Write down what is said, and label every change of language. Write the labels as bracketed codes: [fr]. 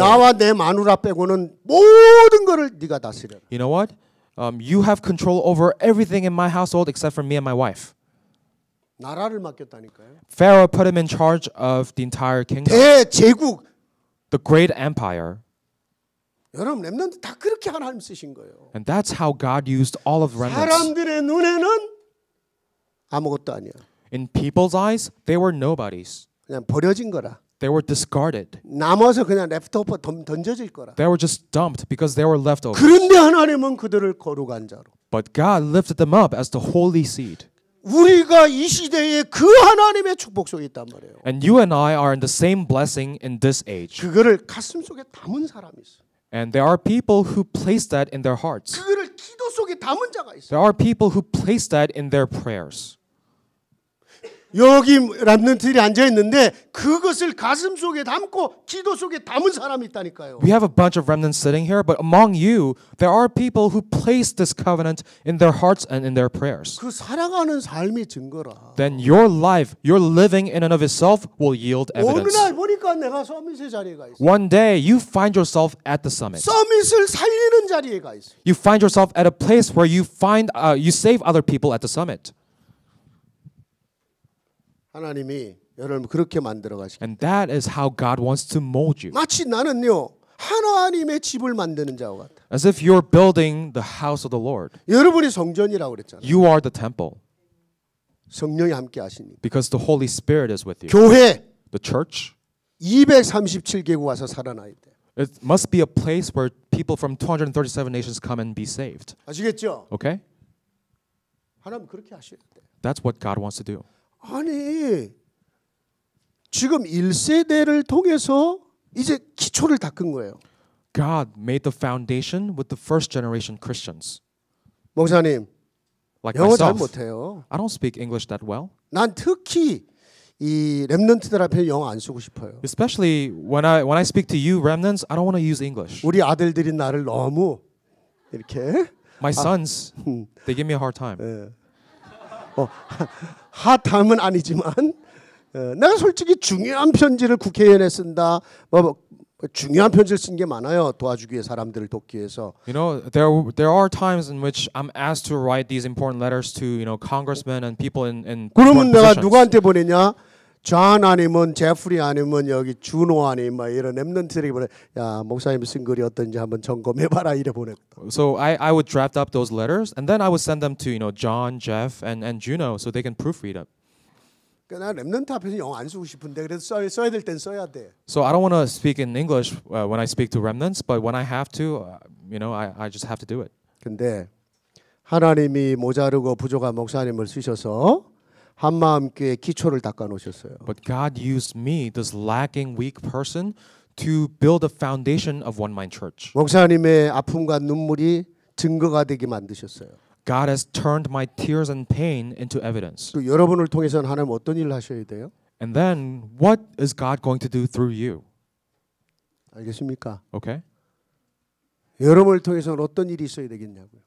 [ko] 나와 내 마누라 빼고는 모든 것을 네가 다스려라. [en] You know what? You have control over everything in my household except for me and my wife. [ko] 나라를 맡겼다니까요. [en] Pharaoh put him in charge of the entire kingdom, [ko] 대제국. [en] the great empire. [ko] 여러분 렘넌트 다 그렇게 하나님 쓰신 거예요. [en] And that's how God used all of remnants. [ko] 사람들의 눈에는 아무것도 아니야. [en] In people's eyes, they were nobodies. [ko] 그냥 버려진 거라. [en] They were discarded. [ko] 남아서 그냥 랩토퍼 던져질 거라. [en] They were just dumped because they were leftovers. [ko] 그런데 하나님은 그들을 거룩한 자로. [en] But God lifted them up as the holy seed. [ko] 우리가 이 시대에 그 하나님의 축복 속에 있단 말이에요. [en] And you and I are in the same blessing in this age. [ko] 그거를 가슴 속에 담은 사람이 있어. [en] And there are people who place that in their hearts. [ko] 그거를 기도 속에 담은 자가 있어. [en] There are people who place that in their prayers. [ko] 여기 렘넌트들이 앉아 있는데 그것을 가슴 속에 담고 기도 속에 담은 사람이 있다니까요. [en] We have a bunch of remnants sitting here, but among you, there are people who place this covenant in their hearts and in their prayers. [ko] 그 살아가는 삶이 증거라. [en] Then your life, your living in and of itself will yield [ko] 어느 [en] evidence. [ko] 날 보니까 내가 서밋의 자리에 가 있어. [en] One day, you find yourself at the summit. [ko] 서밋을 살리는 자리에 가 있어. [en] You find yourself at a place where you save other people at the summit. [ko] 하나님이 여러분 그렇게 만들어 가시기. [en] And that is how God wants to mold you. [ko] 마치 나는요 하나님의 집을 만드는 자와 같아. [en] As if you're building the house of the Lord. [ko] 여러분이 성전이라고 그랬잖아요. [en] You are the temple [ko] 성령이 함께 하시니. [en] because the Holy Spirit is with you. [ko] 교회 [en] The church, [ko] 237개국 와서 살아나야 돼. [en] it must be a place where people from 237 nations come and be saved. [ko] 아시겠죠? [en] Okay? [ko] 하나님 그렇게 하셔야 돼. [en] That's what God wants to do. [ko] 아니 지금 1세대를 통해서 이제 기초를 닦은 거예요. [en] God made the foundation with the first generation Christians. [ko] 목사님 [en] Like [ko] 영어 잘 [en] myself. [ko] 못해요. [en] I don't speak English that well. [ko] 난 특히 이 랩런트들 앞에 영어 안 쓰고 싶어요. [en] Especially when I speak to you remnants, I don't want to use English. [ko] 우리 아들들이 나를 너무 이렇게 [en] My sons, they give me a hard time. [ko] 핫함은 아니지만 내가 솔직히 중요한 편지를 국회의원에 쓴다. 뭐 중요한 편지를 쓴 게 많아요. 도와주기 위해 사람들을 돕기 위해서. [en] You know, there are times in which I'm asked to write these important letters to, you know, congressmen and people in [ko] 그러면 [en] important [ko] 내가 [en] positions. [ko] 누구한테 보내냐? 존 아니면 제프리 아니면 여기 준호 아니면 막 이런 랩런트들에게 보내. 야 목사님 쓴 글이 어떤지 한번 점검해봐라 이래 보냈다. [en] So I would draft up those letters and then I would send them to, you know, John, Jeff, and Juno so they can proofread it. [ko] 그러니까 나 랩런트 앞에서 영어 안 쓰고 싶은데 그래서 써야 될 땐 써야 돼. [en] So I don't want to speak in English when I speak to remnants, but when I have to, you know, I just have to do it. [ko] 근데 하나님이 모자르고 부족한 목사님을 쓰셔서 한마음교회 기초를 닦아 놓으셨어요. [en] But God used me, this lacking, weak person, to build a foundation of One Mind Church. [ko] 목사님의 아픔과 눈물이 증거가 되게 만드셨어요. [en] God has turned my tears and pain into evidence. [ko] 또 여러분을 통해서는 하나님 어떤 일을 하셔야 돼요? [en] And then, what is God going to do through you? [ko] 알겠습니까? [en] Okay? [ko] 여러분을 통해서는 어떤 일이 있어야 되겠냐고요.